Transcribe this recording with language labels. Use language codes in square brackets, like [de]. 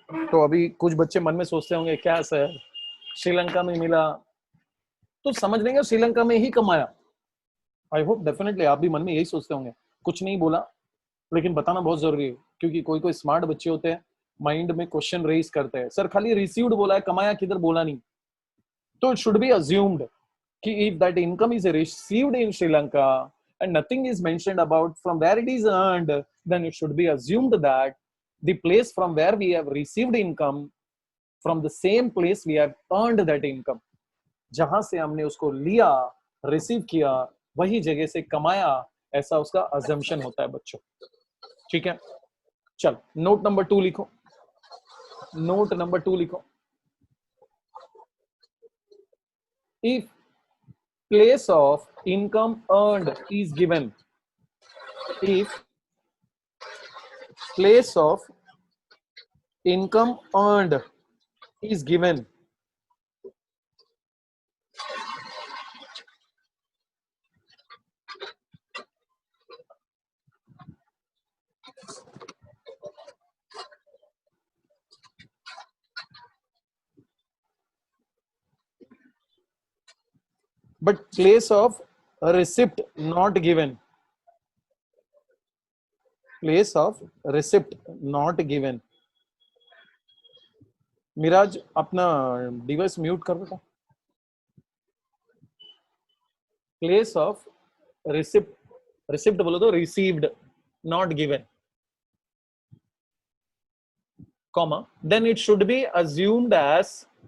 [hi] तो अभी कुछ बच्चे मन में सोचते होंगे, क्या सर श्रीलंका में मिला तो समझ लेंगे श्रीलंका में ही कमाया। [en] I hope definitely [hi] आप भी मन में यही सोचते होंगे। कुछ नहीं बोला, लेकिन बताना बहुत जरूरी है, क्योंकि कोई कोई स्मार्ट बच्चे होते हैं, माइंड में क्वेश्चन रेज करते हैं, सर खाली रिसीव्ड बोला है, कमाया किधर बोला नहीं। [en] तो it should be assumed कि if that income is received in Sri Lanka and nothing is mentioned about from where it is earned, then it should be assumed that the place from where we have received income, from the same place we have earned that income, [hi] जहां से हमने उसको लिया, receive किया, वही जगह से कमाया, ऐसा उसका अजम्पशन होता है बच्चों। ठीक है, चल नोट नंबर 2 लिखो, नोट नंबर 2 लिखो। [en] if place of income earned is given, if place of income earned is given, but place of receipt not given, place of receipt not given। [hi] Miraj अपना डिवाइस म्यूट कर बेटा। [en] place of receipt, receipt [hi] बोलो तो [en] received, not given, comma, then it should be assumed as